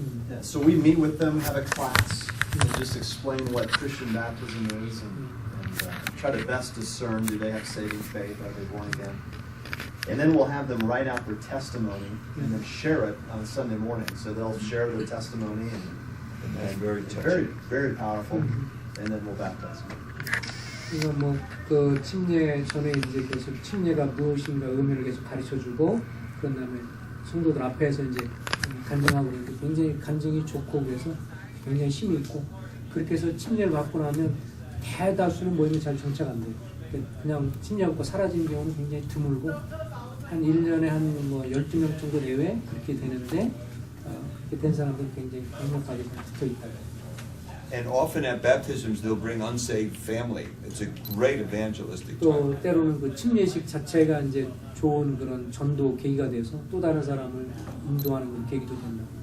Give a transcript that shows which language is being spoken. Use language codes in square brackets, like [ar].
[en] Yeah, so we meet with them, have a class, and just explain what Christian baptism is, and try to best discern, do they have saving faith, are they born again? And then we'll have them write out their testimony and then share it on a Sunday morning. So they'll share their testimony, and very very, very powerful, and then we'll baptize them. [ko] 이거 뭐그 침례 전에 이제 계속 침례가 무엇인가 의미를 계속 가르쳐주고 그런 다음에 성도들 앞에서 이제 간증하고 그러는데 굉장히 간증이 좋고 그래서 굉장히 힘이 있고 그렇게 해서 침례를 받고 나면 대다수는 모임에 잘 정착 안 돼요. 그냥 침례 받고 사라지는 경우는 굉장히 드물고 한 1년에 한 뭐 12명 정도 내외 그렇게 되는데 그렇게 된 사람들은 굉장히 강력하게 붙어 있다. [en] And often at baptisms they'll bring unsaved family. It's a great evangelistic [ko] 또 [en] time. [ko] 때로는 그 침례식 자체가 이제 좋은 그런 전도 계기가 돼서 또 다른 사람을 인도하는 그런 계기도 된다.